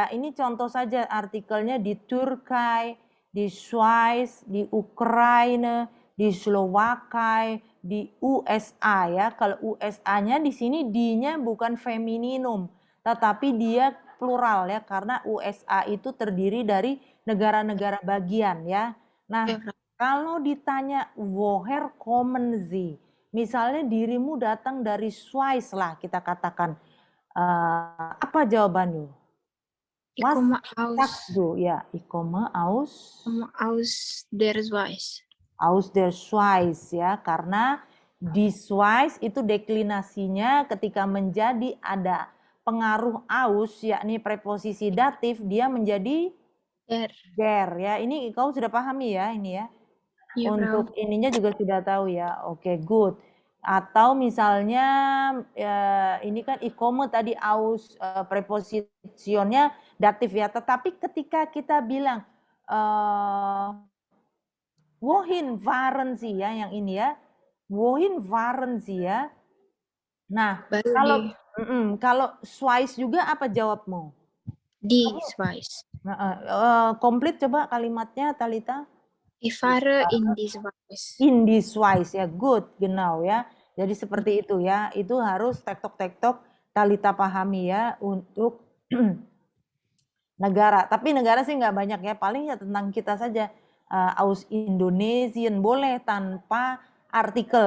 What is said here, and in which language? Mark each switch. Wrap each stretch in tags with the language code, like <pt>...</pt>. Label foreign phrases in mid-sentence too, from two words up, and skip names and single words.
<id>Ini contoh saja artikelnya di Turki, di Swiss, di Ukraina, di Slowakia, di USA ya. Kalau USA-nya di sini D-nya bukan femininum, tetapi dia plural ya, karena USA itu terdiri dari negara-negara bagian ya. Nah, Ya, Frau. kalau ditanya</id> <de>woher kommen Sie?</de> <id>Misalnya dirimu datang dari Swiss lah kita katakan. Apa jawabannya?</id> <de>Ich Was komme sagst du? Ya, ich komme aus der Schweiz. aus der Schweiz</de> <id>ya, karena di Schweiz itu deklinasinya ketika menjadi ada pengaruh aus yakni preposisi datif dia menjadi der ya. Ini kau sudah pahami ya ini ya. Iya, Frau. Untuk ininya juga sudah tahu ya. Oke, good. Atau misalnya ini kan ikome tadi aus prepositionnya datif ya. Tetapi ketika kita bilang</id> <de>wohin waren Sie</de> <id>ya yang ini ya.</id> <de>Wohin waren Sie</de> <id>ya. Nah, Baru kalau Swiss juga apa jawabmu? di Schweiz. Komplit coba kalimatnya Talita.</id> <de>Ich fahre in die Schweiz. In die Schweiz</de> <id>ya, good, genau ya. Jadi seperti itu ya. Itu harus tektok-tektok Talita pahami ya untuk negara. Tapi negara sih nggak banyak ya. Paling ya tentang kita saja.</id> <de>Aus Indonesian</de> <id>boleh tanpa artikel.</id>